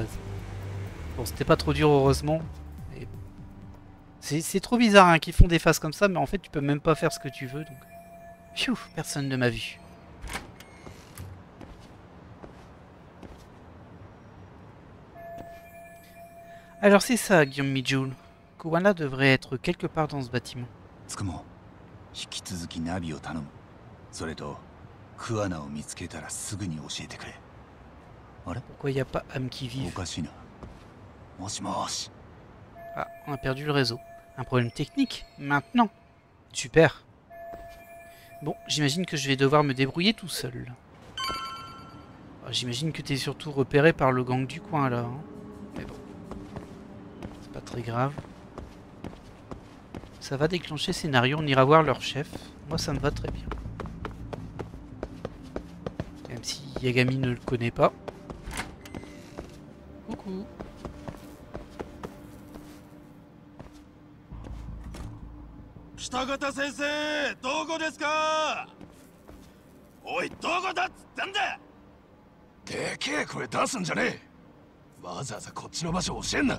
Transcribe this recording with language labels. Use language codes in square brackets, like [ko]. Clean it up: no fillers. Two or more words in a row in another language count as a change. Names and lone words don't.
[fr] Bon, c'était pas trop dur heureusement. C'est trop bizarre hein, qu'ils font des phases comme ça, mais en fait tu peux même pas faire ce que tu veux. Donc, pfiou, personne ne m'a vu. Alors c'est ça, Guillaume Mijul. Kuwana devrait être quelque part dans ce bâtiment. [ja] Tsukumo, 引き続きナビを頼む。それと、クアナを見つけたらすぐに教えてくれ。あれ？ [fr] Pourquoi il n'y a pas âme qui vive? [ja] おかしいな。もしもし。 [fr] Ah, on a perdu le réseau. Un problème technique? Maintenant. Super. Bon, j'imagine que je vais devoir me débrouiller tout seul. J'imagine que tu es surtout repéré par le gang du coin là. Hein. Mais bon. C'est pas très grave. Ça va déclencher scénario, on ira voir leur chef. Moi ça me va très bien. Même si Yagami ne le connaît pas. Coucou. [ja] Kitagata sensei, どこですか？おい、どこだっつったんだ。でけえ声出すんじゃねえ。わざわざこっちの場所教えんな。